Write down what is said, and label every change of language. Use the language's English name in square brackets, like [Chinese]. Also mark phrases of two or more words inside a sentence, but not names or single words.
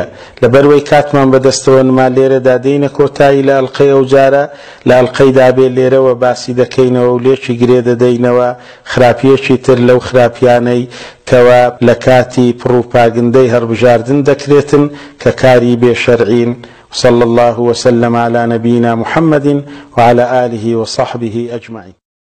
[Central Kurdish] لەبەرەوەی کاتمان بەدەستەوە نما لێرەدا دێینە کۆتایی لە ئەڵقەی ئەو جارە لە ئەڵقەی دابێ لێرەوە باسی دەکەینەوە و لێکی گرێ دەدەینەوە خراپیەکی تر لەو خراپیانەی کەوا لە کاتی پڕوپاگندەی هەڵبژاردن دەکرێتن کە کاری بێشەرعین. [Arabic] صلى الله وسلم على نبينا محمد وعلى آله وصحبه أجمعين.